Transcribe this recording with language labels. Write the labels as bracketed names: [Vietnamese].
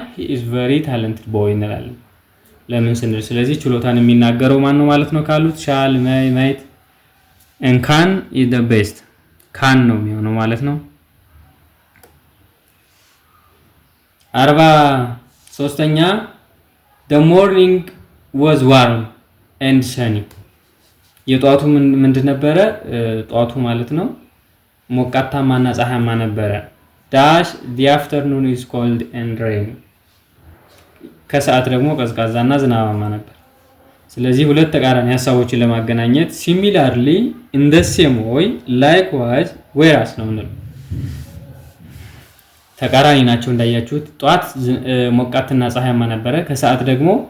[English] he is very talented boy [Amharic] እንላለን። ለምን ስንል ስለዚህ ችሎታን የሚናገረው ማን ነው ማለት ነው ካሉት ሻል ማይት [English] and can is the best can [Amharic] ነው የሚሆነው ማለት ነው። 43ኛ [English] the morning was warm and sunny. [Amharic] የጧቱ ምንድን ነበረ? ጧቱ ማለት ነው ሞቃታማና ፀሐያማ ነበረ። [English] dash the afternoon is cold and rainy. [Amharic] ከሰዓት ደግሞ ቀዝቃዛና ዝናባማ ነበር። ስለዚህ ሁለት ተቃራኒ ሐሳቦችን ለማገናኘት [English] similarly, in the same way, likewise, whereas [Amharic] ነው የምንለው። ተቃራኒ ናቸው እንዳያችሁት። ጧት ሞቃትና ፀሐያማ ነበረ፣ ከሰዓት ደግሞ